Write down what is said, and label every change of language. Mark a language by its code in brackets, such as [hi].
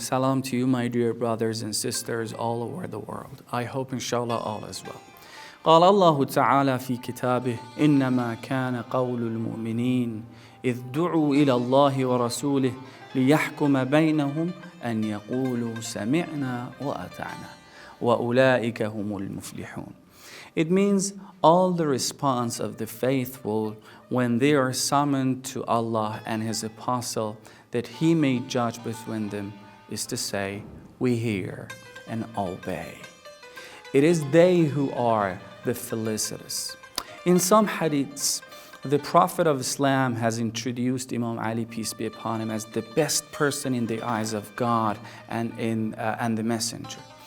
[en] Salam to you, my dear brothers and sisters all over the world. I hope inshallah all is well. [ar] قال الله تعالى في كتابه إنما كان قول المؤمنين إذ دعوا إلى الله ورسوله ليحكم بينهم أن يقولوا سمعنا وأطعنا وأولئك هم المفلحون. [en] It means all the response of the faithful when they are summoned to Allah and His Apostle that He may judge between them is to say, we hear and obey. It is they who are the felicitous. In some hadiths, the Prophet of Islam has introduced Imam Ali, peace be upon him, as the best person in the eyes of God and the Messenger.